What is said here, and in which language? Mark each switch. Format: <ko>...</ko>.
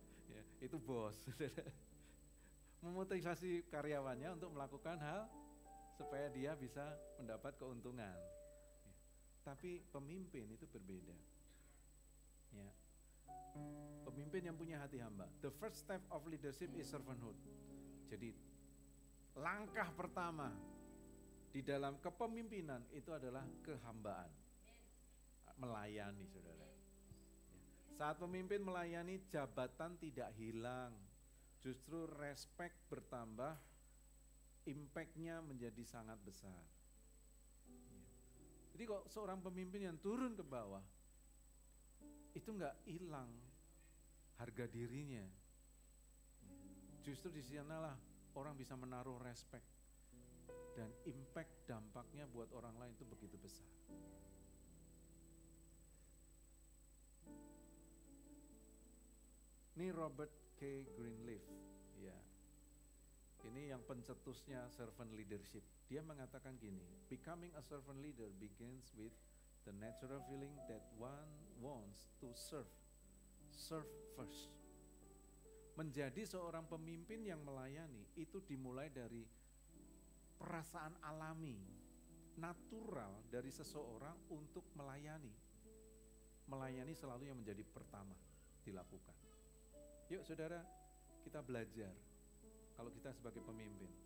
<id>Ya, itu bos. Memotivasi karyawannya untuk melakukan hal supaya dia bisa mendapat keuntungan. Ya. Tapi pemimpin itu berbeda. Ya. Pemimpin yang punya hati hamba.</id> <en>The first step of leadership is servanthood.</en> <id>Jadi langkah pertama di dalam kepemimpinan itu adalah kehambaan. Melayani, saudara. Saat pemimpin melayani, jabatan tidak hilang. Justru respect bertambah, impact-nya menjadi sangat besar. Jadi kok seorang pemimpin yang turun ke bawah, itu enggak hilang harga dirinya. Justru di sanalah orang bisa menaruh respect. Dan impact dampaknya buat orang lain itu begitu besar. Ini Robert K. Greenleaf, ya. Ini yang pencetusnya servant leadership. Dia mengatakan gini,</id> <en>becoming a servant leader begins with the natural feeling that one wants to serve first.</en> <id>Menjadi seorang pemimpin yang melayani itu dimulai dari perasaan alami, natural dari seseorang untuk melayani. Melayani selalu yang menjadi pertama dilakukan. Yuk saudara, kita belajar kalau kita sebagai pemimpin.</id>